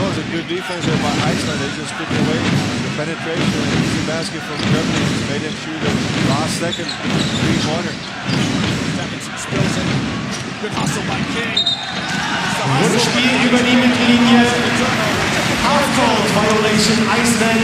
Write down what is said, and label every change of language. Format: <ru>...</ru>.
<en>Good defense there by Iceland. They just took away the penetration and easy basket from Germany. Made them shoot a last second three-pointer. Stephenson spills in. Good hustle by King.</en> <de>Rückspiel über die Mittellinie.</de> <en>Half-court violation Iceland.</en>